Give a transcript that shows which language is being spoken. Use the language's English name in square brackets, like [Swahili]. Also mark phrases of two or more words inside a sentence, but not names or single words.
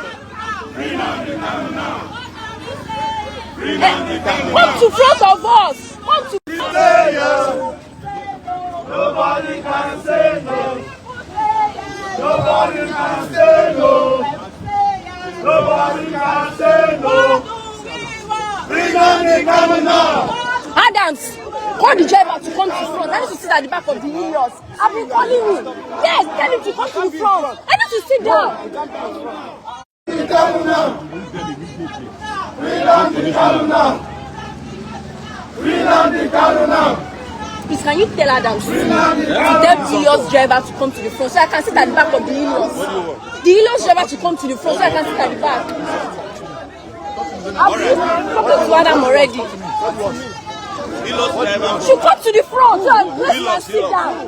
[English] Come to front of us. Come to. Nobody can say no. Nobody can say no. Nobody can say no. Free Nnamdi Kanu now. Adams, call the driver to come to front. I need to sit at the back of the Helios. I've been calling him. Yes, tell him to come to the front. I need to sit down. Free Kanu now. Free Nnamdi Kanu now. Free Nnamdi Kanu now. Please, can you tell Adams to tell the Helios driver to come to the front so I can sit at the back of the Helios? The Helios driver to come to the front so I can sit at the back. I've been talking to Adam already. She come to the front so I can sit down.